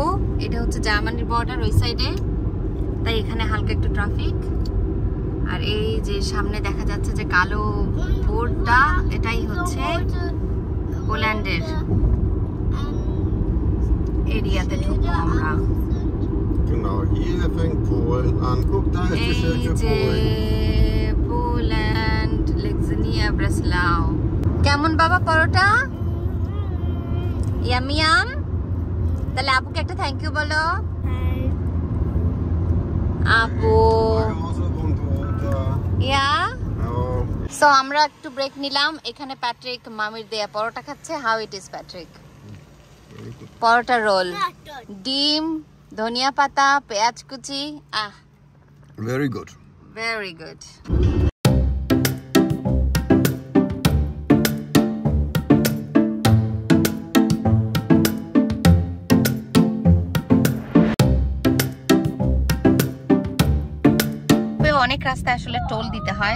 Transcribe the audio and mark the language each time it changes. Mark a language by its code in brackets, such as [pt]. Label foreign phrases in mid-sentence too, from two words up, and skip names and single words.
[bn] এটা হচ্ছে জার্মানির বর্ডার ওই সাইডে, তাই এখানে হালকা একটু ট্রাফিক। আর এই যে সামনে দেখা যাচ্ছে যে কালো বোর্ডটা, এটাই হচ্ছে পোল্যান্ডের এরিয়াতে ঢুকবো আমরা। [de] Genau, hier fängt Polen an. Guck, da ist die Schild für Polen. Poland, Lexenia, Breslau. [bn] কেমন বাবা পরোটা? [en] yummy yum. [bn] তাহলে আপুকে একটা [en] thank you [bn] বলো। আপু ইয়া। সো আমরা একটু ব্রেক নিলাম। এখানে প্যাট্রিক মামির দেয়া পরোটা খাচ্ছে। [en] How it is [bn] প্যাট্রিক? পরোটা রোল, ডিম, ধনিয়া পাতা, পেঁয়াজ কুচি। [en] Very good. Very good. [bn] অনেক রাস্তায় আসলে টোল দিতে হয়।